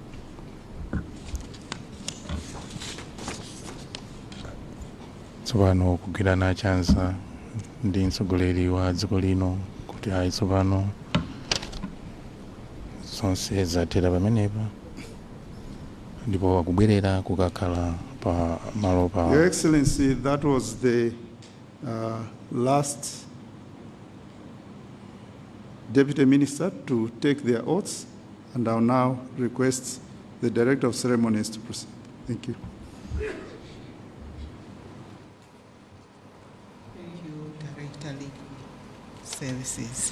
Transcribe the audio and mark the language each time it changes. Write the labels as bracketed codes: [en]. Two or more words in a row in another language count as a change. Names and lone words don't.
[ny] Tsopano kugwirana chanza ndi mtsogoleri wa dziko lino kuti ayi tsopano zonse zathera pamenepa, ndipo akubwerera kukakhala pa malo pa. [en] Your Excellency, that was the last Deputy Minister to take their oaths, and I'll now request the Director of Ceremonies to proceed. Thank you. Thank you, Director Legal Services.